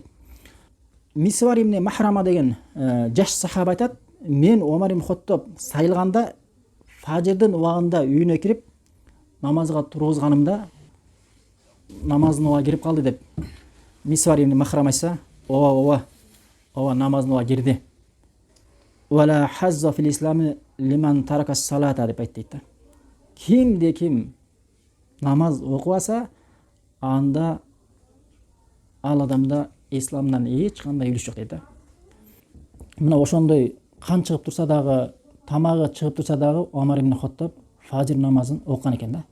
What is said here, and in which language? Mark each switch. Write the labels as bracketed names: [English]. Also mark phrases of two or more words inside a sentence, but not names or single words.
[Kyrgyz] Мисвар ибн Махрама деген жаш сахаба айтат, мен Омар ибн Хаттаб сайылганда фажырдын убагында үйүнө кирип намазга тургузганымда намаздын убагы кирип калды деп Мисвар ибн Махрама айтса, ооба намаздын убагы кирди. [Arabic] ولا حظ في الإسلام لمن ترك الصلاة [Kyrgyz] деп айтты да. Кимде ким намаз окубаса, анда ал адамда исламдан эч кандай үлүш жок дейт да. Мына ошондой кан чыгып турса дагы, тамагы чыгып турса дагы Омар ибн Хаттаб фажыр намазын окуган экен да.